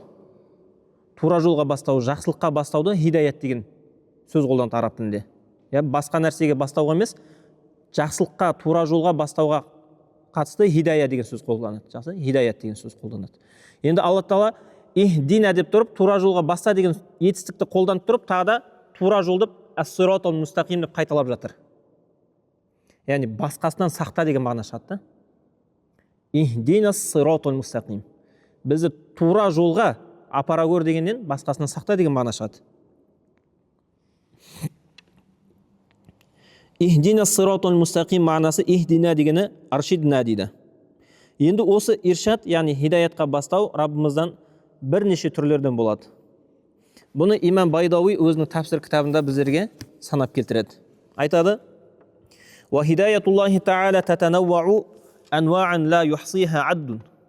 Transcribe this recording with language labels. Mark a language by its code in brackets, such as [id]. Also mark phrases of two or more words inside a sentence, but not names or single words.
[kk] Тура жолға бастау, жақсылыққа бастауды хидаят деген сөз қолданады араб тілінде. Басқа нәрсеге бастауға емес, жақсылыққа, тура жолға бастауға қатысты хидая деген сөз қолданады. Жақсы, хидаят деген сөз қолданады. Енді Алла Тағала ихдина деп тұрып, тура жолға баста деген етістікті қолданып тұрып, тағы да тура жол деп [ar] الصراط المستقيم [kk] деп қайталап жатыр. Яғни басқасынан сақта деген мағына шығады. [ar] اهدنا الصراط المستقيم. [kk] Бізді тура жолға апара көр дегеннен басқасынан сақта деген мағына шығады. [ar] اهدنا الصراط المستقيم [kk] мағынасы ихдина дегені аршидна дейді. Енді осы иршад, яғни хидаятқа бастау Раббымыздан бірнеше түрлерден болады. Бұны имам Байдауи өзінің тафсир кітабында біздерге санап келтіреді. [ar] Айтады: "وهداية الله تعالى تتنوع أنواعا لا يحصيها عد."